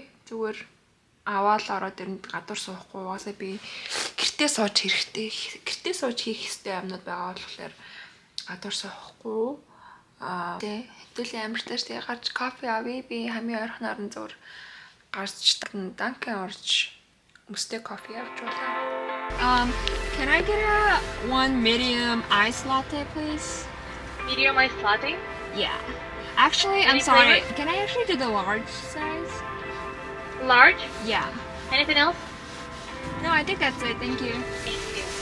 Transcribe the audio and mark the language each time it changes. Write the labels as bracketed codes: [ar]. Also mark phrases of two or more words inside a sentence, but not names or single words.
[mn] Зүгээр аваад ороод ирэнд гадуур суухгүй угаасаа би гэртээ сууж хэрэгтэй. Гэртээ сууж хийх хэрэгтэй юмнууд байгаа болохоор гадуур суухгүй. Хэдүүл амар тааш тэгээ гарч кофе авъя. Би хамгийн ойрхон орон зүгээр гарч Dunkin орж мөстэй кофе авч уулаа. [en] Can I get one medium iced latte, please? Medium iced latte? Yeah. Actually, I'm Any sorry. flavor? Can I actually do the large size? Large? Yeah. Anything else? No, I think that's it. Thank you. Thank you.